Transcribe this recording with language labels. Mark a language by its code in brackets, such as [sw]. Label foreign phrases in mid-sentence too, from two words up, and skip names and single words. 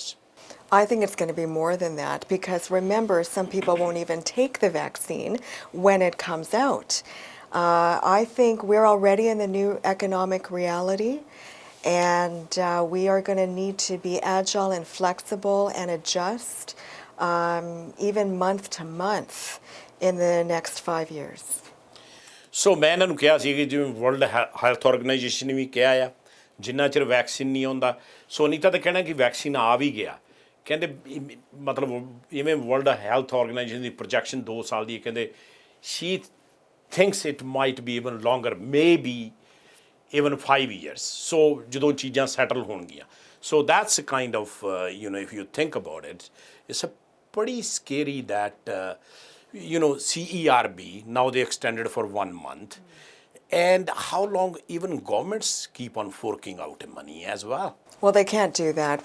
[en] I think it's going to be more than that because remember, some people won't even take the vaccine when it comes out. I think we're already in the new economic reality, and we are going to need to be agile and flexible and adjust even month to month in the next 5 years. [pa] ਸੋ ਮੈਂ ਇਹਨਾਂ ਨੂੰ ਕਿਹਾ ਸੀ ਕਿ ਜਿਵੇਂ ਵਰਲਡ ਹੈਲਥ ਆਰਗੇਨਾਈਜੇਸ਼ਨ ਨੇ ਵੀ ਕਿਹਾ ਆ ਜਿੰਨਾ ਚਿਰ ਵੈਕਸੀਨ ਨਹੀਂ ਆਉਂਦਾ ਸੋ ਅਨੀਤਾ ਤਾਂ ਕਹਿਣਾ ਕਿ ਵੈਕਸੀਨ ਆ ਵੀ ਗਿਆ ਕਹਿੰਦੇ ਮਤਲਬ ਇਵੇਂ ਵਰਲਡ ਹੈਲਥ ਆਰਗੇਨਾਈਜੇਸ਼ਨ ਦੀ ਪ੍ਰੋਜੈਕਸ਼ਨ 2 ਸਾਲ ਦੀ ਹੈ ਕਹਿੰਦੇ [en] she thinks it might be even longer maybe even 5 years. So [pa] ਜਦੋਂ ਚੀਜ਼ਾਂ ਸੈਟਲ ਹੋਣਗੀਆਂ [en] so that's a kind of if you think about it, it's a pretty scary that CERB now they extended for 1 month, and how long even governments keep on forking out money as well. Well, they can't do that.